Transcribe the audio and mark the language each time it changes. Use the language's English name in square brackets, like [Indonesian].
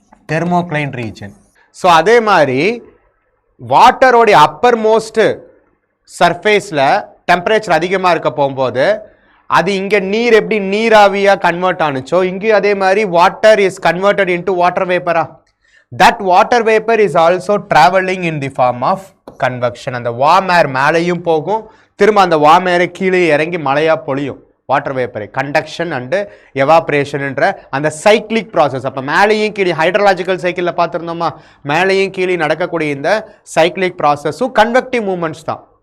[Tamil] தெர்மோக்ளைன் region. So அதே மாதிரி வாட்டரோடைய Appar most சர்ஃபேஸில் டெம்பரேச்சர் அதிகமாக இருக்க போகும்போது அது இங்கே நீர் எப்படி நீராவியாக கன்வெர்ட் ஆனுச்சோ இங்கேயும் அதே மாதிரி [English] Water is converted into water வேப்பரா. That water vapor is also traveling in the form of convection. [Tamil] அந்த வார்ம் ஏர் மேலேயும் போகும், திரும்ப அந்த வார்ம் ஏரை கீழே இறங்கி மழையாக பொழியும். வாட்டர் வேப்பரை கண்டக்ஷன் அண்டு எவாப்ரேஷன்ன்ற அந்த சைக்ளிக் ப்ராசஸ். அப்போ மேலேயும் கீழே ஹைட்ரலாஜிக்கல் சைக்கிளில் பார்த்துருந்தோமா, மேலேயும் கீழே நடக்கக்கூடிய இந்த சைக்ளிக் ப்ராசஸும் கன்வெக்டிவ் மூமெண்ட்ஸ் தான்.